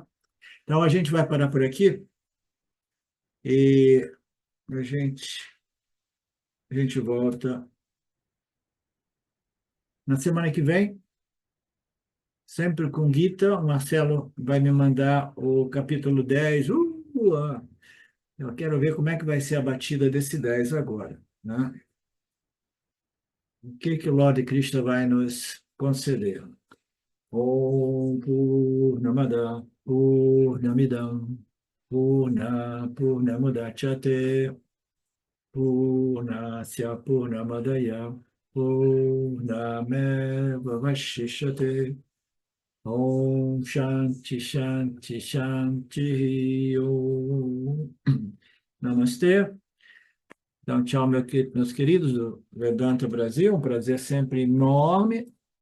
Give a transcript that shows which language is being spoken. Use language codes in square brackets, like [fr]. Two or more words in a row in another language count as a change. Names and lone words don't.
[pt] Então, a gente vai parar por aqui e a gente, a gente volta na semana que vem, sempre com Gita. O Marcelo vai me mandar o capítulo 10. Eu quero ver como é que vai ser a batida desse 10 agora, né? O que o Lorde Krishna vai nos conceder? [sa] ॐ पूर्णमदः पूर्णमिदं पूर्णमुदच्यते पूर्णस्य पूर्णमादाय पूर्णमेव वशिष्यते ॐ शान्तिः शान्तिः शान्तिः ॐ. [pt] Namastê. Então, tchau, meus queridos do Vedanta Brasil. Um prazer sempre enorme